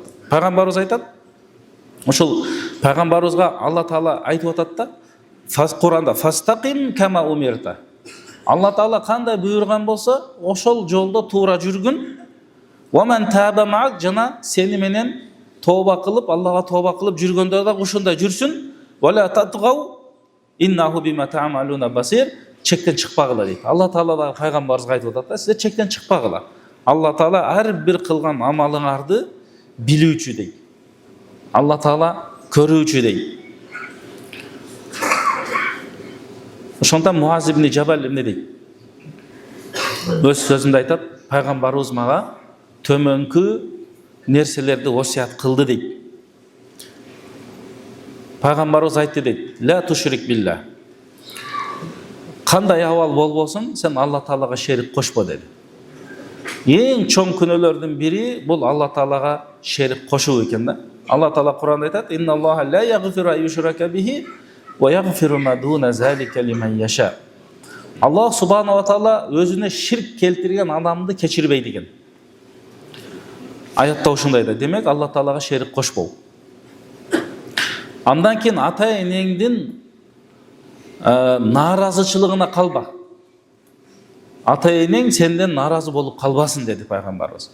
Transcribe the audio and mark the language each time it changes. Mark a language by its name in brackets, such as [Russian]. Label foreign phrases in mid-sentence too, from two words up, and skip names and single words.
[Kyrgyz] Пайгамбарыбыз айтат, ошол пайгамбарыбызга Алла Таала айтып атат да, Куранда [Arabic] فاستقم كما أمرت. [Kyrgyz] Алла Таала кандай буйрган болсо, ошол жолдо туура жүргүн. [Arabic] ومن تاب معك, [Kyrgyz] жана сени менен тооба кылып, Аллага тооба кылып жүргөндөр да ушундай жүрсүн. [Arabic] ولا تطغوا إنه بما تعملون بصير. [Kyrgyz] Чектен чыкпагыла дейт. Алла Таала да пайгамбарыбызга айтып атат да, сиздер чектен чыкпагыла. Алла Таала ар бир кылган амалыңарды билүүчү дейт. Алла Таала көрүүчү дейт. Ошондон Муаз ибн Жабал эмне дейт? Өз сөзүндө айтат, пайгамбарыбыз мага төмөнкү нерселерди осият кылды дейт. Пайгамбарыбыз айтты дейт: [Arabic] "لا تشرك بالله." [Kyrgyz] Кандай абал болбосун, сен Алла Таалага шерик кошпо деди. Эң чоң күнөөлөрдүн бири бул Алла Таалага шерик кошуу экен да. Алла Таала Куранда айтат: [Arabic] "إن الله لا يغفر أن يشرك به ويغفر ما دون ذلك لمن يشاء." [Kyrgyz] Аллах Субхана ва Таала өзүнө ширк келтирген адамды кечирбейт экен. Аятта ушундай да. Демек Алла Таалага шерик кошпоо. Андан кийин ата энеңдин нааразычылыгына калба. Ата энең сенден нааразы болуп калбасын деди пайгамбарыбыз.